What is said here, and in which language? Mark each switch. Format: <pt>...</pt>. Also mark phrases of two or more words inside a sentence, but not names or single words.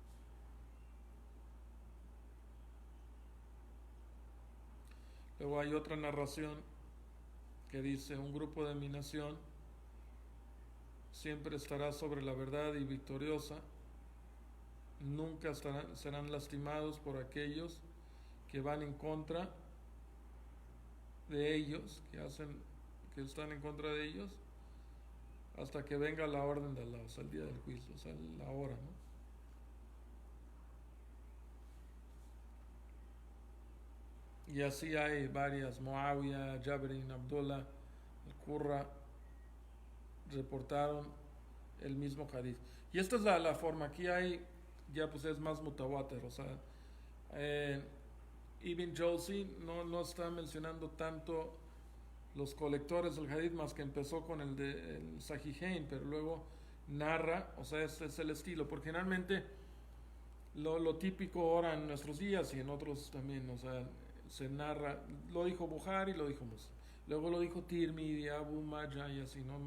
<es>Luego hay otra narración que dice: un grupo de mi nación siempre estará sobre la verdad y victoriosa, nunca serán lastimados por aquellos que van en contra de ellos, que están en contra de ellos, hasta que venga la orden de Allah, o sea, el día del juicio, o sea, la hora, ¿no? Y así hay varias. Muawiyah, Jabir ibn Abdullah, al-Qurra reportaron el mismo hadith. Y esta es la forma. Aquí hay, ya pues es más mutawatir. O sea, Ibn Jawzi no está mencionando tanto los colectores del hadith, más que empezó con el Sahihain, pero luego narra, o sea, es el estilo, porque generalmente lo típico ahora en nuestros días y en otros también, o sea, se narra, lo dijo Bukhari, lo dijo Muslim, luego lo dijo Tirmidhi, Abu Majah y así, ¿no?</es>